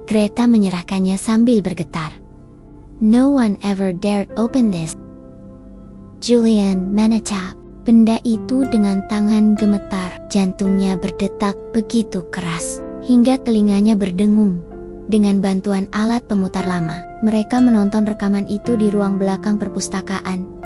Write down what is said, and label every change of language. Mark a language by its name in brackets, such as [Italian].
[Indonesian] Greta menyerahkannya sambil bergetar. [English] "No one ever dared open this." [Indonesian] Julian menatap benda itu dengan tangan gemetar. Jantungnya berdetak begitu keras, hingga telinganya berdengung. Dengan bantuan alat pemutar lama, mereka menonton rekaman itu di ruang belakang perpustakaan.